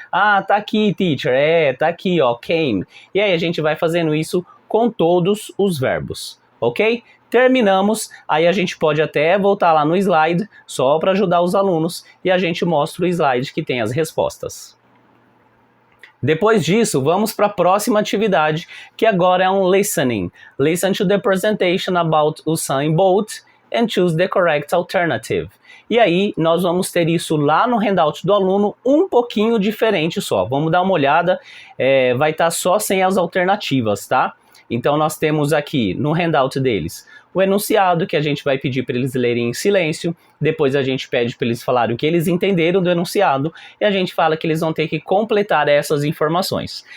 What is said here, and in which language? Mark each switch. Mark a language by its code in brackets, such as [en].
[pt] Ah, tá aqui, teacher. Tá aqui, ó, came. E aí a gente vai fazendo isso com todos os verbos, ok? Terminamos, aí a gente pode até voltar lá no slide, só para ajudar os alunos, e a gente mostra o slide que tem as respostas. Depois disso, vamos para a próxima atividade, que agora é um listening. [en] Listen to the presentation about Usain Bolt and choose the correct alternative. [pt] E aí, nós vamos ter isso lá no handout do aluno, um pouquinho diferente só. Vamos dar uma olhada, vai estar só sem as alternativas, tá? Então nós temos aqui no handout deles o enunciado, que a gente vai pedir para eles lerem em silêncio, depois a gente pede para eles falarem o que eles entenderam do enunciado, e a gente fala que eles vão ter que completar essas informações.